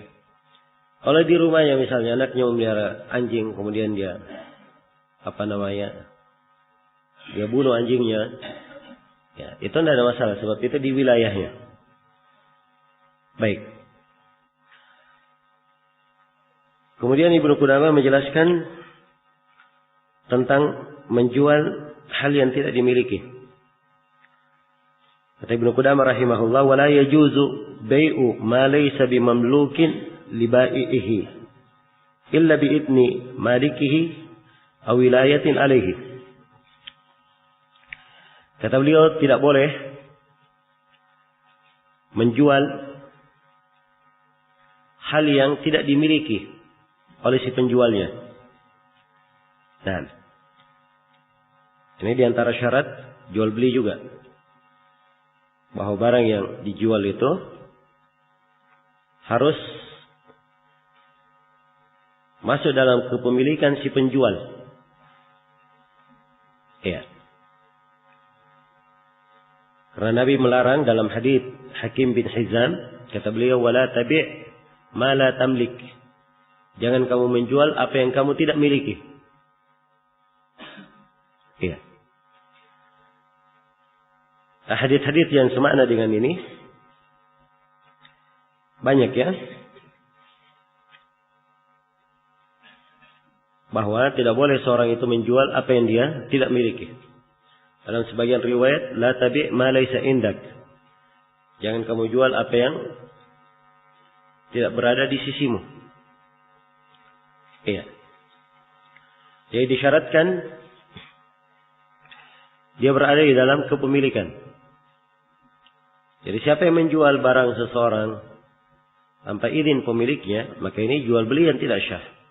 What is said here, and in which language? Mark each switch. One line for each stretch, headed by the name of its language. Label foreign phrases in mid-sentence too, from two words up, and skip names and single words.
Indonesian: Kalau di rumahnya misalnya anaknya memelihara anjing, kemudian dia dia bunuh anjingnya, ya, itu tidak ada masalah sebab itu di wilayahnya. Baik. Kemudian Ibnu Qudamah menjelaskan tentang menjual hal yang tidak dimiliki.
Arabic: Kata Ibnu Qudamah rahimahullah, ولا يجوز بيع ما ليس بمملوك لبائعه إلا بإذن مالكه أو ولاية عليه.
Indonesian: Kata beliau tidak boleh menjual hal yang tidak dimiliki oleh si penjualnya. Nah, ini diantara syarat jual beli juga, bahwa barang yang dijual itu harus masuk dalam kepemilikan si penjual. Ya. Karena Nabi melarang dalam hadits Hakim bin Hizam, kata beliau,
Arabic: ولا تبع ما لا تملك.
Indonesian: Jangan kamu menjual apa yang kamu tidak miliki. Ya. Hadits-hadits yang semakna dengan ini banyak ya. Bahwa tidak boleh seorang itu menjual apa yang dia tidak miliki. Dalam sebagian riwayat,
Arabic: لا تبع ما ليس عندك.
Indonesian: Jangan kamu jual apa yang tidak berada di sisimu. Iya. Jadi disyaratkan dia berada di dalam kepemilikan. Jadi siapa yang menjual barang seseorang tanpa izin pemiliknya, maka ini jual beli yang tidak syah.